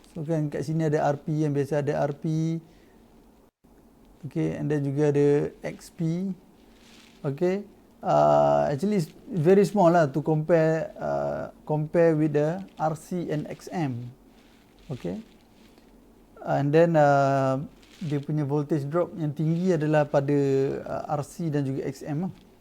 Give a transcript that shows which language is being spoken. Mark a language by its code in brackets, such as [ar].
[ms] So kan kat sini ada RP, yang biasa ada RP. [en] Okay, and then [ms] juga ada XP. [en] Okay, actually it's very small lah to compare with the RC and XM. Okay, and then [ms] dia punya voltage drop yang tinggi adalah pada RC dan juga XM lah.